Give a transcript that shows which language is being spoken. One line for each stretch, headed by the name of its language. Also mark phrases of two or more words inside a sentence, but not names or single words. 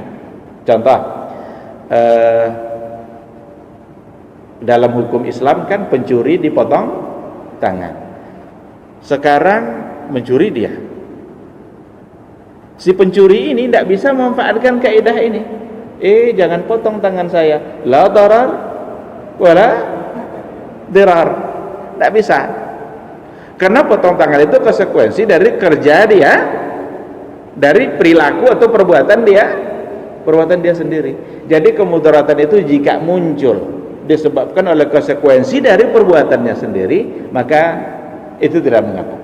Indonesian: Contoh, dalam hukum Islam kan pencuri dipotong tangan. Sekarang mencuri dia, si pencuri ini tidak bisa memanfaatkan kaidah ini. Jangan potong tangan saya,
Arabic: لا ضرر ولا ضرار.
Indonesian: Tidak bisa, karena potong tangan itu konsekuensi dari kerja dia, dari perilaku atau perbuatan dia sendiri. Jadi kemudaratan itu jika muncul disebabkan oleh konsekuensi dari perbuatannya sendiri, maka itu tidak mengapa.